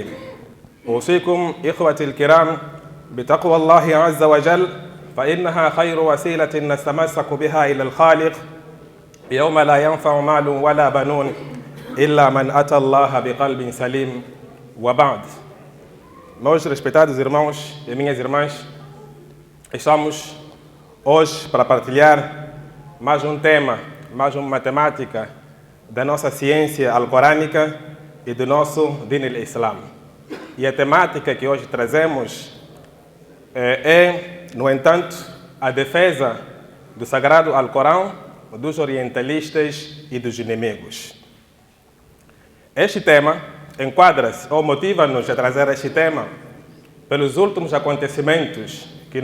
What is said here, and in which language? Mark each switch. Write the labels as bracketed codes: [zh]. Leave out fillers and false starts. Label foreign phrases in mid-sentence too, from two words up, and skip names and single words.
[ar] أوصيكم إخوتي الكرام بتقوى الله عز وجل فإنها خير وسيلة نتمسك بها إلى الخالق يوم لا ينفع مال ولا بنون إلا من أتى الله بقلب سليم. وبعد. [pt] Meus respeitados irmãos e minhas irmãs, estamos hoje para partilhar mais um tema, mais uma temática da nossa ciência alcorânica e do nosso [ar] دين الإسلام. [pt] E a temática que hoje trazemos é, no entanto, a defesa do Sagrado Alcorão, dos orientalistas e dos inimigos. Este tema enquadra-se ou motiva-nos a trazer este tema pelos últimos acontecimentos que